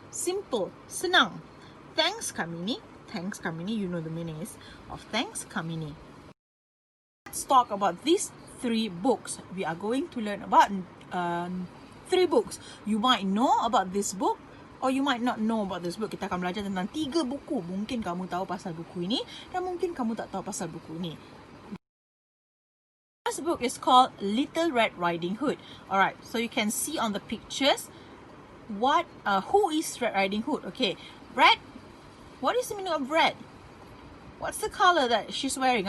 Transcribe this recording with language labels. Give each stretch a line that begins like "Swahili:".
English: Simple, senang. Thanks Kamini. Thanks Kamini, you know the meaning is of thanks Kamini. Let's talk about these 3 books. We are going to learn about 3 books. You might know about this book or you might not know about this book.
Malay: Kita akan belajar tentang 3 buku. Mungkin kamu tahu pasal buku ini dan mungkin kamu tak tahu pasal buku ini.
English: This book is called Little Red Riding Hood. Alright, so you can see on the pictures who is Red Riding Hood. Okay, red. What is the meaning of red? What's the color that she's wearing?